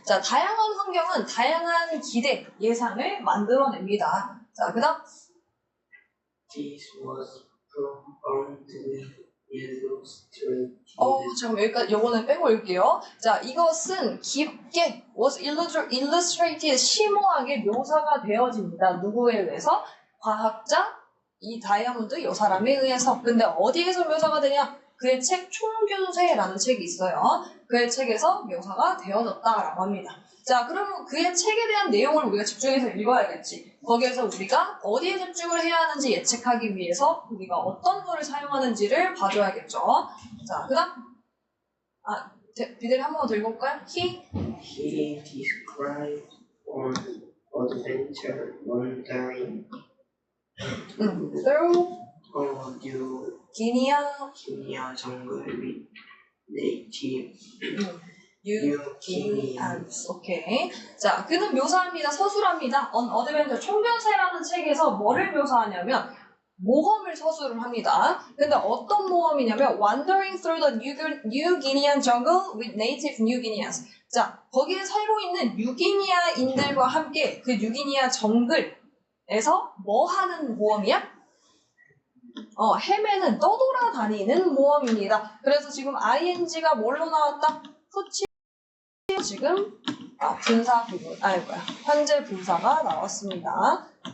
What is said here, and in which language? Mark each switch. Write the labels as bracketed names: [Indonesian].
[Korean] 자, 다양한 환경은 다양한 기대, 예상을 만들어냅니다. 자, 그 다음. [English] This was profoundly illustrated. [Korean] 잠깐 여기까지, 요거는 빼고 올게요. 자, 이것은 깊게 [English] was illustrated, [Korean] 심오하게 묘사가 되어집니다. 누구에 의해서? 과학자, 이 다이아몬드, 요 사람에 의해서. 근데 어디에서 묘사가 되냐? 그의 책 총균세라는 책이 있어요. 그의 책에서 묘사가 되어졌다라고 합니다. 자, 그러면 그의 책에 대한 내용을 우리가 집중해서 읽어야겠지. 거기에서 우리가 어디에 집중을 해야 하는지 예측하기 위해서 우리가 어떤 거를 사용하는지를 봐줘야겠죠. 자, 그 다음. 비델이 한 번 더 읽어볼까요? [English] He described an adventure wandering through New Guinea jungle with native New Guineans. [Korean] 오케이. 자, 그는 묘사합니다. 서술합니다. [English] On Adventure. [Korean] 총변세라는 책에서 뭐를 묘사하냐면 모험을 서술을 합니다. 근데 어떤 모험이냐면 [English] Wandering through the New Guinean jungle with native New Guineans. [Korean] 자, 거기에 살고 있는 뉴기니아인들과 함께 그 뉴기니아 정글에서 뭐 하는 모험이야? 헤매는, 떠돌아다니는 모험입니다. 그래서 지금 ing가 뭘로 나왔다? 후치 지금 분사 부분, 현재 분사가 나왔습니다.